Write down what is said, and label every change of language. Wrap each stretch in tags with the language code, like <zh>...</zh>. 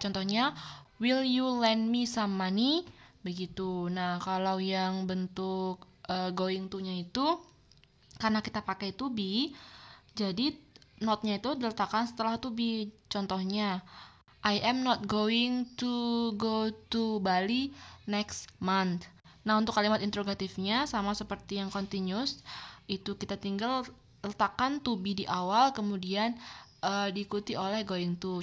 <id>Contohnya,</id> <en>will you lend me some money?</en> <id>Begitu. Nah, kalau yang bentuk going to-nya itu, karena kita pakai to be, jadi not-nya itu diletakkan setelah to be. Contohnya,</id> <en>I am not going to go to Bali next month.</en> <id>Nah, untuk kalimat interrogatifnya sama seperti yang continuous, itu kita tinggal letakkan to be di awal, kemudian diikuti oleh going to.</id>